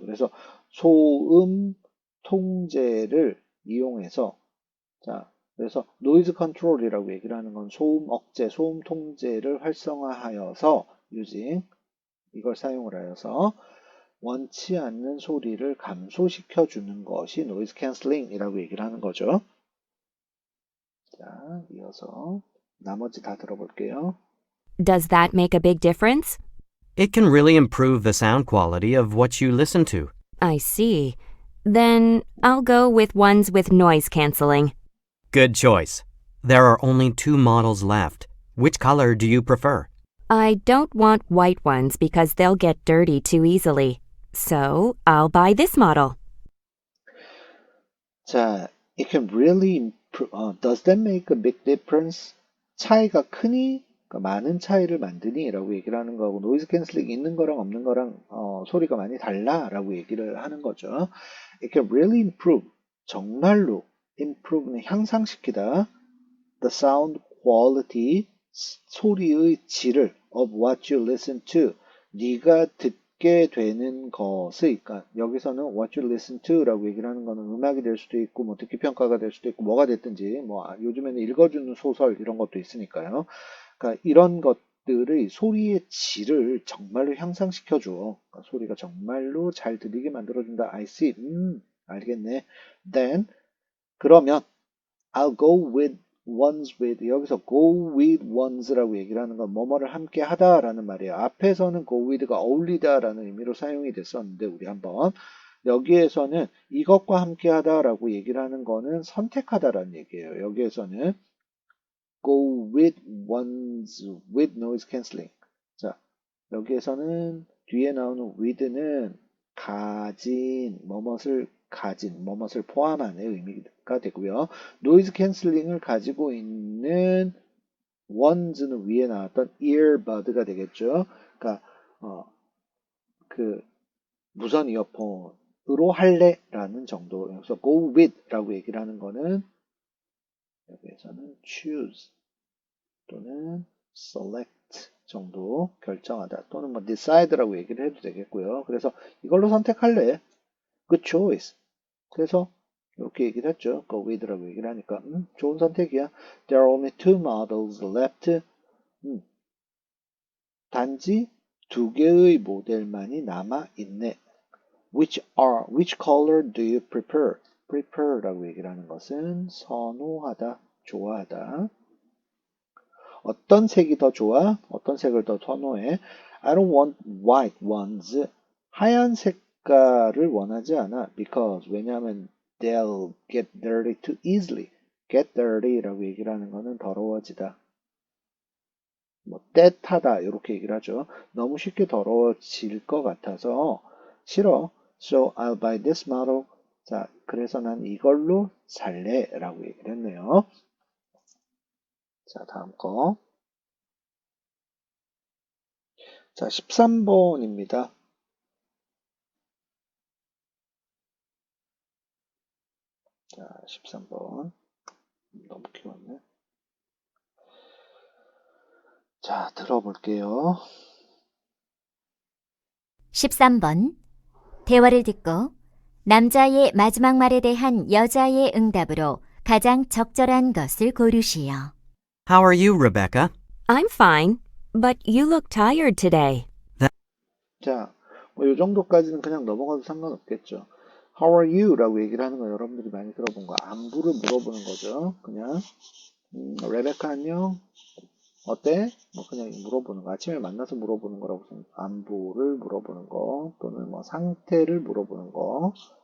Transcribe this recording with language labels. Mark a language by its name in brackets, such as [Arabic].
[Korean] 그래서 소음 통제를 이용해서 자, 그래서 노이즈 컨트롤이라고 얘기를 하는 건 소음 억제, 소음 통제를 활성화하여서 using 이걸 사용을 하여서 원치 않는 소리를 감소시켜 주는 것이 노이즈 캔슬링이라고 얘기를 하는 거죠. 자, 이어서 나머지 다 들어볼게요. [English] Does that make a big difference? It can really improve the sound quality of what you listen to. I see. Then I'll go with ones with noise canceling. Good choice. There are only 2 models left. Which color do you prefer? I don't want white ones because they'll get dirty too easily. So I'll buy this model. 자, it can really improve. Does that make a big difference? [Korean] 차이가 크니? 그러니까 많은 차이를 만드니? 라고 얘기를 하는 거고, 노이즈 캔슬링 있는 거랑 없는 거랑 소리가 많이 달라? 라고 얘기를 하는 거죠. [English] It can really improve. [Korean] 정말로 improve는 향상시키다. [English] The sound quality, [Korean] 소리의 질을 [English] of what you listen to. [Korean] 네가 듣게 되는 것의, 그러니까 여기서는 what you listen to라고 얘기를 하는 거는 음악이 될 수도 있고, 뭐 듣기 평가가 될 수도 있고, 뭐가 됐든지, 뭐 요즘에는 읽어주는 소설 이런 것도 있으니까요. 그러니까 이런 것들의 소리의 질을 정말로 향상시켜줘. 그러니까 소리가 정말로 잘 들리게 만들어준다. [English] I see. [Korean] 알겠네. Then 그러면 [English] I'll go with ones with [Korean] 여기서 go with ones라고 얘기를 하는 건 뭐뭐를 함께 하다라는 말이에요. 앞에서는 go with가 어울리다라는 의미로 사용이 됐었는데 우리 한번 여기에서는 이것과 함께 하다라고 얘기를 하는 거는 선택하다라는 얘기예요. 여기에서는 [English] go with ones with noise cancelling. [Korean] 자, 여기에서는 뒤에 나오는 with는 가진, 뭐뭇을 포함하는 의미가 되고요. 노이즈 캔슬링을 가지고 있는 ones는 위에 나왔던 earbud가 되겠죠. 그러니까 그 무선 이어폰으로 할래라는 정도. 그래서 go with라고 얘기를 하는 거는 여기에서는 choose 또는 select 정도 결정하다 또는 뭐 decide라고 얘기를 해도 되겠고요. 그래서 이걸로 선택할래. [English] good choice. [Korean] 그래서 이렇게 얘기를 했죠. go with라고 얘기를 하니까 좋은 선택이야. [English] There are only two models left. [Korean] 단지 두 개의 모델만이 남아 있네. [English] Which color do you prefer? [Korean] prefer라고 얘기를 하는 것은 선호하다, 좋아하다. 어떤 색이 더 좋아? 어떤 색을 더 선호해? [English] I don't want white ones. [Korean] 하얀 색깔을 원하지 않아. [English] Because [Korean] 왜냐하면 [English] they'll get dirty too easily. [Korean] get dirty라고 얘기를 하는 거는 더러워지다. 뭐 때타다 이렇게 얘기를 하죠. 너무 쉽게 더러워질 것 같아서 싫어. [English] So I'll buy this model. [Korean] 자, 그래서 난 이걸로 살래라고 얘기를 했네요. 자, 다음 거. 자, 13번입니다. 자, 13번. 너무 키웠네. 자, 들어볼게요. 13번. 대화를 듣고 남자의 마지막 말에 대한 여자의 응답으로 가장 적절한 것을 고르시오. [English] How are you, Rebecca? I'm fine, but you look tired today. [Korean] 자, 뭐 이 정도까지는 그냥 넘어가도 상관없겠죠. [English] How are you? [Korean] 라고 얘기를 하는 거 여러분들이 많이 들어본 거. 안부를 물어보는 거죠. 그냥 레베카 안녕? 어때? 뭐 그냥 물어보는 거. 아침에 만나서 물어보는 거라고 생각. 안부를 물어보는 거 또는 뭐 상태를 물어보는 거.